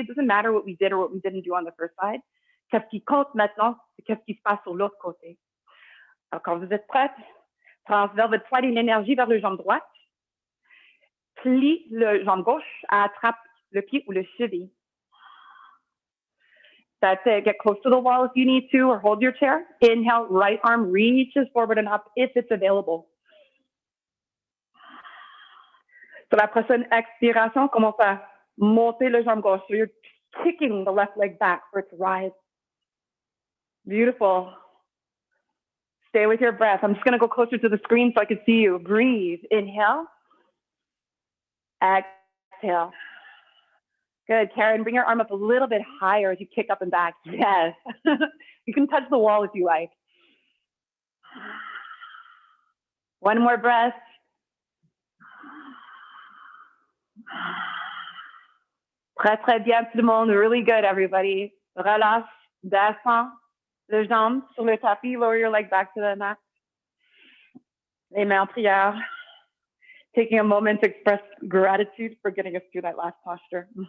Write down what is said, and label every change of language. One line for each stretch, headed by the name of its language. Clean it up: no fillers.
English: It doesn't matter what we did or what we didn't do on the first side.
French: Qu'est-ce qui compte maintenant, c'est qu'est-ce qui se passe sur l'autre côté. Alors, quand vous êtes prête, transfère votre poids et l'énergie vers le jambe droite. Plie le jambe gauche, attrape le pied ou le cheville.
English: That's it. Get close to the wall if you need to, or hold your chair. Inhale, right arm reaches forward and up if it's available. Sur la prochaine expiration, commence à monter le jambe gauche. So you're kicking the left leg back for it to rise. Beautiful. Stay with your breath. I'm just going to go closer to the screen so I can see you. Breathe. Inhale. Exhale. Good. Karen, bring your arm up a little bit higher as you kick up and back. Yes. You can touch the wall if you like. One more breath.
French: Très, très bien tout le monde.
English: Really good, everybody.
French: Relâche. Descends le jambe sur le tapis.
English: Lower your leg back to the mat.
French: Les mains en prière.
English: Taking a moment to express gratitude for getting us through that last posture.